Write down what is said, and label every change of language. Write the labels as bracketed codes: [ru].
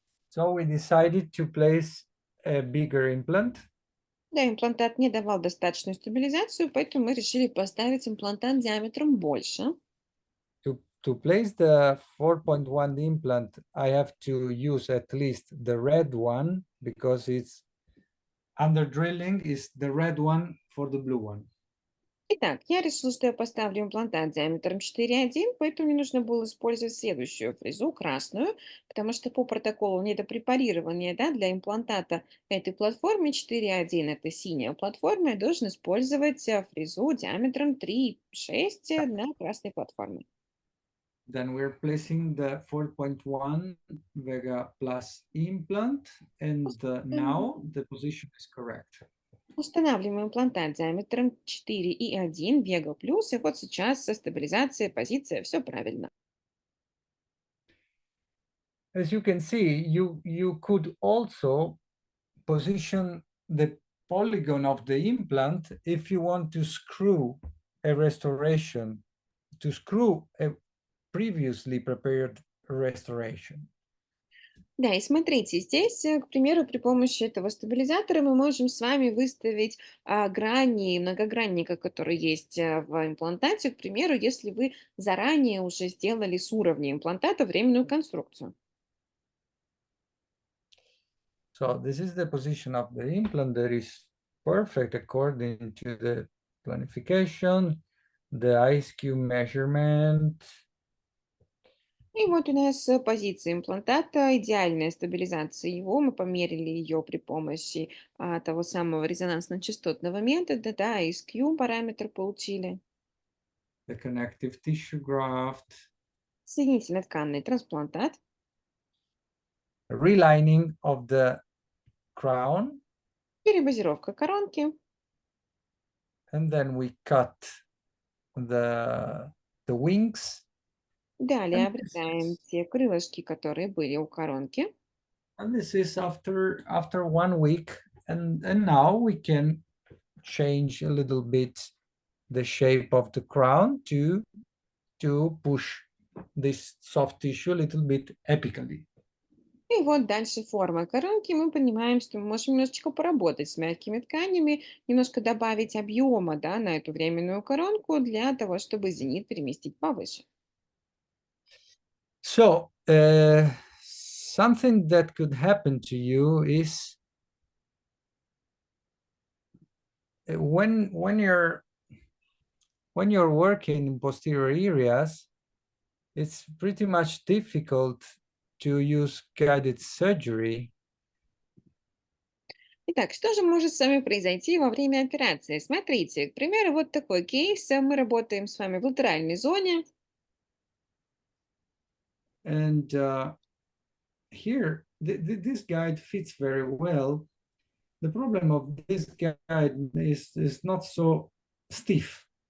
[en] So we decided to place a bigger implant. [ru] Да, имплантат не давал достаточную стабилизацию, поэтому мы решили поставить имплантат диаметром больше. [en] To place the 4.1 implant, I have to use at least the red one because it's under drilling is the red one for the blue one. [ru] Итак, я решила, что я поставлю имплантат диаметром 4,1, поэтому мне нужно было использовать следующую фрезу, красную, потому что по протоколу недопрепарирования, да, для имплантата этой платформы 4,1, это синяя платформа, я должен использовать фрезу диаметром 3,6 на красной платформе. [en] Then we're placing the 4.1 VEGA plus implant, and now the position is correct. [ru] Устанавливаем имплантат диаметром 4,1 VEGA+, и вот сейчас со стабилизацией, позиция, все правильно. [en] As you can see, you could also position the polygon of the implant if you want to screw a restoration, to screw a previously prepared restoration. [ru] Да, и смотрите, здесь, к примеру, при помощи этого стабилизатора мы можем с вами выставить грани, многогранника, который есть в имплантате, к примеру, если вы заранее уже сделали с уровня имплантата временную конструкцию. [en] So this is the position of the implant that is perfect according to the planification, the ISQ measurement. [ru] И вот у нас позиция имплантата, идеальная стабилизация его. Мы померили ее при помощи того самого резонансно-частотного метода, да, и SQ параметр получили. [en] The connective tissue graft, [ru] Соединительно-тканный трансплантат, [en] relining of the crown, [ru] перебазировка коронки. [en] and then we cut the the wings, [ru] Далее [en] and this [ru] обрезаем [en] is [ru] те крылышки, которые были у коронки. [en] after 1 week, and now we can change a little bit the shape of the crown to push this soft tissue a little bit apically. [ru] И вот дальше форма коронки. Мы понимаем, что мы можем немножечко поработать с мягкими тканями, немножко добавить объема, да, на эту временную коронку для того, чтобы зенит переместить повыше. [en] So something that could happen to you is when you're working in posterior areas, it's pretty much difficult to use guided surgery. [ru] Итак, что же может с вами произойти во время операции? Смотрите, к примеру, вот такой кейс. Мы работаем с вами в латеральной зоне. [en] And here, this guide fits very well. The problem of this guide is not so stiff.